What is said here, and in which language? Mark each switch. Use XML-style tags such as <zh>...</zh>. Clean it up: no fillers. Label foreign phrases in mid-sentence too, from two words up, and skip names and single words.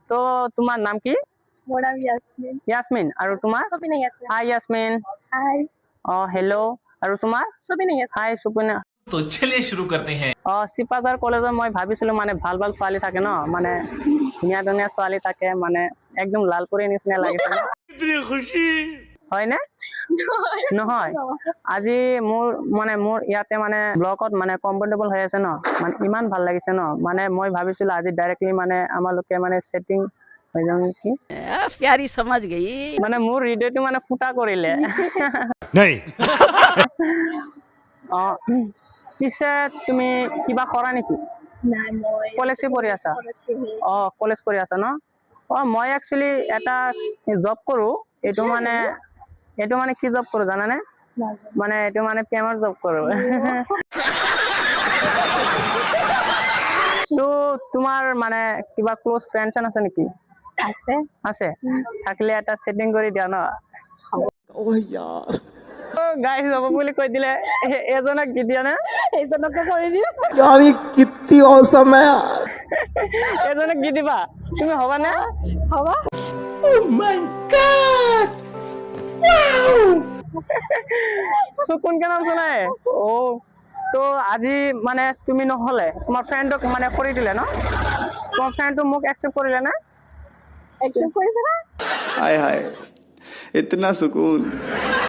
<as>তো তোমার নাম কি? মোৰ নাম ইয়াসমিন। ইয়াসমিন। আৰু তোমাৰ? সবিনা ইয়াসমিন। হাই ইয়াসমিন। হাই। হেল্ল'। আৰু তোমাৰ? সবিনা ইয়াসমিন। হাই সুপিনা।</as> <hi>तो चलिए शुरू करते हैं।</hi> <as>চিপাঝাৰ কলেজত মই ভাবিছিলো মানে ভাল ভাল ছোৱালী থাকে ন, মানে ধুনীয়া ধুনীয়া ছোৱালী থাকে, মানে একদম লালপুৰীৰ নিচিনা লাগিছে ন। হয়নে? নহয়। আজি মোৰ ইয়াতে মানে ব্লকত মানে কমফৰ্টেবল হৈ আছে ন, মানে ইমান ভাল লাগিছে ন, মানে মই ভাবিছিলো আজি ডাইৰেক্টলি মানে আমালোকে মানে সেটিং হৈ যাম নেকি।</as> <hi>प्यारी समझ गई।</hi> <as>মানে মোৰ হৃদয়টো মানে ফুটা কৰিলে। পিছে তুমি কিবা কৰা নেকি? নাই মই কলেজ পঢ়ি আছা? কলেজ পঢ়ি কলেজ কৰি আছা ন? মই একচুৱেলি এটা জব কৰো। এইটো মানে কি জব কৰো জানানে? মানে এইটো মানে প্ৰেমৰ জব কৰো। তো তোমাৰ মানে কিবা</as> <en>close friend</en> <as>আছে নেকি? আছে। আছে? থাকিলে এটা সেটিং কৰি দিয়া ন। গাইজ যাব বুলি কৈ দিলে, এজনক দি দিয়া না। এইজনকে কৰি দিম।</as> <hi>यार ये कितनी औसम है यार।</hi> <as>এজনক দি দিবা, তুমি হবা না? হ'ব।</as> <hi>सुकून के नाम सुना है?</hi> <as>তো আজি মানে তুমি নহলে তোমাৰ ফ্ৰেণ্ডক মানে কৰি দিলে ন? তোমাৰ ফ্ৰেণ্ডটো মোক একচেপ্ট কৰিলে না? একচেপ্ট কৰিছে না?</as> <hi>हाय हाय इतना सुकून।</hi>